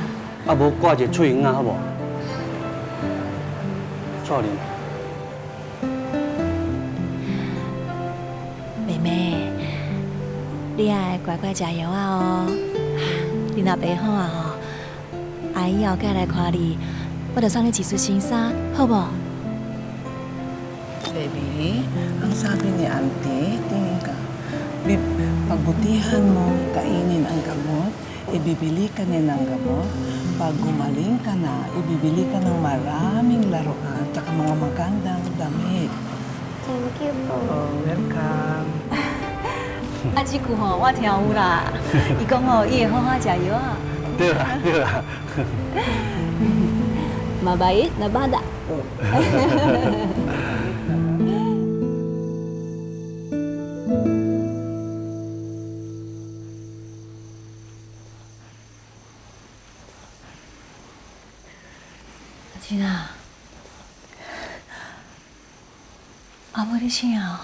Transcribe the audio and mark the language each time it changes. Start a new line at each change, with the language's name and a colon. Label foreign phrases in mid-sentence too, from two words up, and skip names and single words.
Min Nan Chinese: 啊，无挂一个喙影好无？错呢。妹妹，你爱乖乖食药啊哦。你若袂好啊吼，阿姨后盖来看你，我着送你一束新衫，好无
Filipino: ？Baby， ang sabi ni Auntie, tingin ka, pagbutihan mo, kainin ang gamot, ibibili ka din ng gamot. Pag gumaling ka na, ibibili ka ng maraming laruan at mga magandang damit.
English: Thank you po. Oh, welcome.
Min Nan Chinese: 啊，这句吼我听有啦，伊讲吼，伊会好好食药啊。对啦，对啦。
Filipino: Mabait na bata.
Min Nan Chinese: 阿金啊，阿母你醒啊？